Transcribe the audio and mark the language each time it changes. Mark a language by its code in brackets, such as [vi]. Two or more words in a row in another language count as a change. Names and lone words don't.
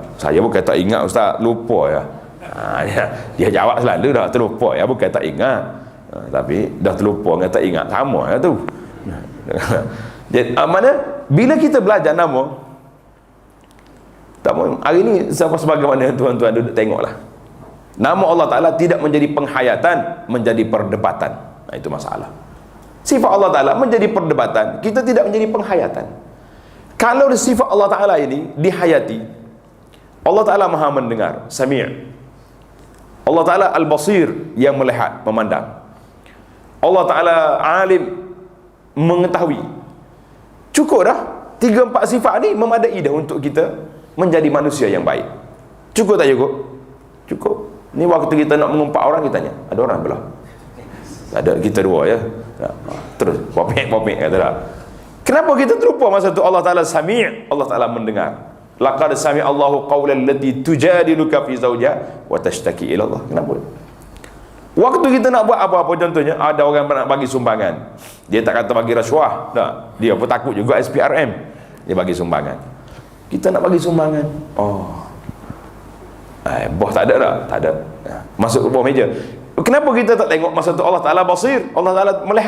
[ms] Saya bukan tak ingat ustaz, lupa ya. Dia jawab selalu dah terlupa ya, bukan tak ingat. Tapi dah terlupa dengan tak ingat sama ya tu. Jadi mana bila kita belajar nama, hari ni sebagaimana tuan-tuan duduk tengoklah, nama Allah Ta'ala tidak menjadi penghayatan, menjadi perdebatan. Itu masalah. Sifat Allah Ta'ala menjadi perdebatan, kita tidak menjadi penghayatan. Kalau sifat Allah Ta'ala ini dihayati, Allah Ta'ala maha mendengar, Sami'. Allah Ta'ala Al-Basir, yang melihat, memandang. Allah Ta'ala Alim, mengetahui. Cukup dah 3-4 sifat ni memadai dah untuk kita menjadi manusia yang baik. Cukup tak cukup? Cukup. Ni waktu kita nak mengumpat orang, kita tanya, ada orang belah? Ada, kita dua ya. Terus popek kata dah. Kenapa kita terlupa masa tu Allah Ta'ala sami', Allah Ta'ala mendengar. [ar] لقد سمع الله قولا التي تجادلك في زوجها وتشتكي إلى الله. [ms] Kenapa? Waktu kita nak buat apa-apa, contohnya ada orang nak bagi sumbangan, dia tak kata bagi rasuah, tak. Dia pun takut juga SPRM, dia bagi sumbangan. Kita nak bagi sumbangan, bos tak ada tak? Tak ada. Masuk ke bawah meja. Kenapa kita tak tengok masa tu Allah Ta'ala basir, Allah Ta'ala melihat?